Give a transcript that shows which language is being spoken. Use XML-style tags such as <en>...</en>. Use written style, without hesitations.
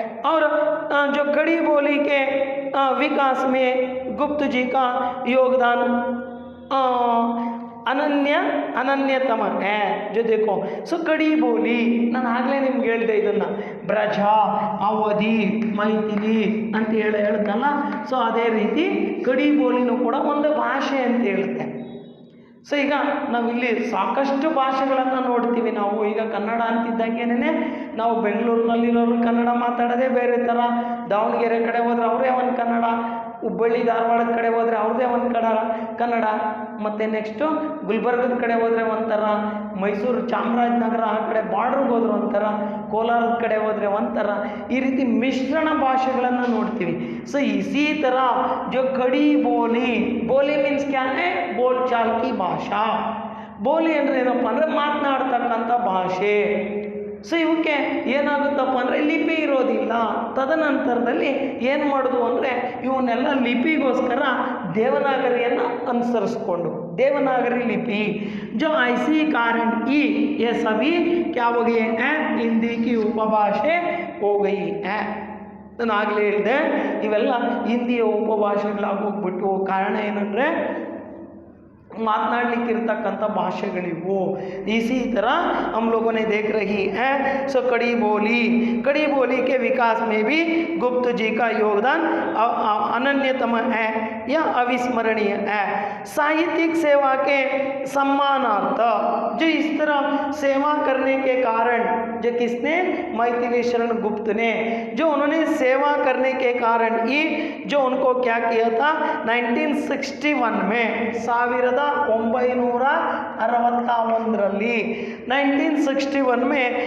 <hi>और जो खड़ी बोली के विकास में गुप्त जी का योगदान अनन्यतम है। जो देखो,</hi> <kn>ಸೊ ಕಡಿ ಬೋಲಿ, ನಾನು ಆಗಲೇ ನಿಮ್ಗೆ ಹೇಳ್ದೆ ಇದನ್ನು, ಬ್ರಜ, ಅವಧಿ, ಮೈಥಿಲಿ ಅಂತ ಹೇಳಿದ್ನಲ್ಲ. ಸೊ ಅದೇ ರೀತಿ ಕಡಿ ಬೋಲಿನೂ ಕೂಡ ಒಂದು ಭಾಷೆ ಅಂತ ಹೇಳುತ್ತೆ. ಸೊ ಈಗ ನಾವಿಲ್ಲಿ ಸಾಕಷ್ಟು ಭಾಷೆಗಳನ್ನು ನೋಡ್ತೀವಿ ನಾವು. ಈಗ ಕನ್ನಡ ಅಂತಿದ್ದಂಗೆನೇ ನಾವು ಬೆಂಗಳೂರಿನಲ್ಲಿರೋರು ಕನ್ನಡ ಮಾತಾಡೋದೇ ಬೇರೆ ಥರ, ದಾವಣಗೆರೆ ಕಡೆ ಹೋದರೆ ಅವರೇ ಒಂದು ಕನ್ನಡ, ಹುಬ್ಬಳ್ಳಿ ಧಾರವಾಡದ ಕಡೆ ಹೋದರೆ ಅವ್ರದ್ದೇ ಒಂದು ಕನ್ನಡ, ಮತ್ತು ನೆಕ್ಸ್ಟು ಗುಲ್ಬರ್ಗದ ಕಡೆ ಹೋದರೆ ಒಂಥರ, ಮೈಸೂರು ಚಾಮರಾಜನಗರ ಆ ಕಡೆ ಬಾರ್ಡ್ರಿಗೆ ಹೋದ್ರೆ ಒಂಥರ, ಕೋಲಾರದ ಕಡೆ ಹೋದರೆ ಒಂಥರ, ಈ ರೀತಿ ಮಿಶ್ರಣ ಭಾಷೆಗಳನ್ನು ನೋಡ್ತೀವಿ.</kn> <hi>ಸೊ ಇಸಿ ಥರ ಜೋ ಕಡಿ ಬೋಲಿ, ಬೋಲಿ ಮೀನ್ಸ್ ಕ್ಯಾ ಹೈ, ಬೋಲ್ ಚಾಲ್ ಕಿ ಭಾಷಾ.</hi> <kn>ಬೋಲಿ ಅಂದರೆ ಏನಪ್ಪ ಅಂದರೆ ಮಾತನಾಡ್ತಕ್ಕಂಥ ಭಾಷೆ. ಸೊ ಇವಕ್ಕೆ ಏನಾಗುತ್ತಪ್ಪ ಅಂದರೆ ಲಿಪಿ ಇರೋದಿಲ್ಲ. ತದನಂತರದಲ್ಲಿ ಏನು ಮಾಡೋದು ಅಂದರೆ ಇವನ್ನೆಲ್ಲ ಲಿಪಿಗೋಸ್ಕರ ದೇವನಾಗರಿಯನ್ನು ಅನುಸರಿಸ್ಕೊಂಡು,</kn> <hi>ದೇವನಾಗರಿ लिपि जो ऐसी कारण की ये सभी क्या हो गए हैं, हिंदी की उपभाषे हो गई है.</hi> <kn>ನಾನು ಆಗಲೇ ಹೇಳಿದೆ, ಇವೆಲ್ಲ ಹಿಂದಿಯ ಉಪಭಾಷೆಗಳಾಗೋಗ್ಬಿಟ್ಟು. ಕಾರಣ ಏನಂದರೆ ಮಾತನಾಡಲಿಕ್ಕಿರ್ತಕ್ಕಂಥ ಭಾಷೆಗಳಿವು.</kn> <hi>इसी तरह हम लोगों ने देख रही है. सो कड़ी बोली के विकास में भी गुप्त जी का योगदान अनन्यतम है या अविस्मरणीय है. साहित्यिक सेवा के सम्मानार्थ, जो इस तरह सेवा करने के कारण, जो किसने, मैथिली शरण गुप्त ने, जो उन्होंने सेवा करने के कारण ही जो उनको क्या किया था 1961 में, 1961ರಲ್ಲಿ 1961 में</hi>